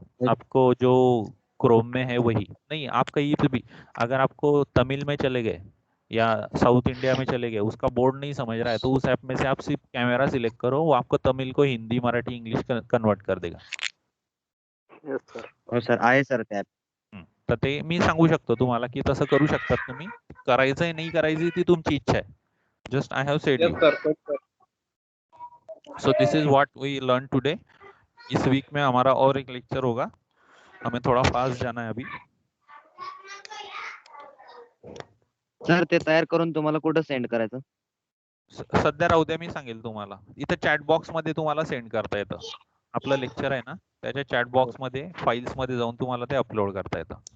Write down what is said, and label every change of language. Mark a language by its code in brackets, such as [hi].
[hi] आपको जो क्रोम में है वही नहीं, आप कहीं पे भी अगर आपको तमिल में चले गए या साउथ इंडिया में चले गए, उसका बोर्ड नहीं समझ रहा है, तो उस ऐप में से आप सिर्फ कैमरा सिलेक्ट करो, वो आपको तमिल को हिंदी, मराठी, इंग्लिश कन्वर्ट कर देगा. [en] Yes sir. [mr] हो सर, आहे सर त्या. तर ते मी सांगू शकतो तुम्हाला की तसं करू शकतात तुम्ही. करायचंय नाही करायची ती तुमची इच्छा आहे. [en] Just I have said you. So this is what we learn today. [hi] इस वीक में हमारा और एक लेक्चर होगा, हमें थोड़ा फास्ट जाना है अभी. [mr] सर ते तयार करून तुम्हाला कुठं सेंड करायचं? सध्या राहू द्या, मी सांगेल तुम्हाला. इथं चॅट बॉक्स मध्ये तुम्हाला सेंड करता येतं. आपलं लेक्चर आहे ना, त्याच्या चॅट बॉक्स मध्ये फाइल्स मध्ये जाऊन तुम्हाला ते अपलोड करता येतं.